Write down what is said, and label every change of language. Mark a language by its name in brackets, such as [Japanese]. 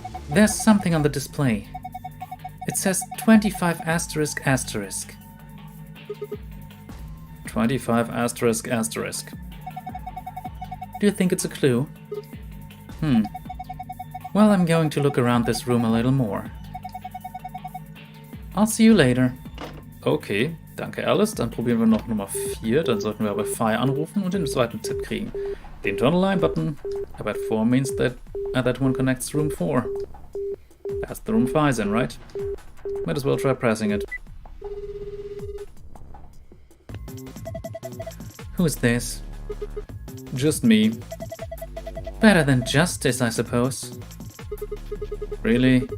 [English] There's something on the display. It says 25 asterisk asterisk. 25 asterisk asterisk. Do you think it's a clue? Well, I'm going to look around this room a little more. I'll see you later. [German] Okay, danke Alice. Dann probieren wir noch Nummer 4. Dann sollten wir bei Phi anrufen und den zweiten Tipp kriegen. [English] The internal line button. I bet 4 means that one connects to room 4. That's the room 5 in, right? Might as well try pressing it. Who's this? Just me. Better than justice, I suppose. Really?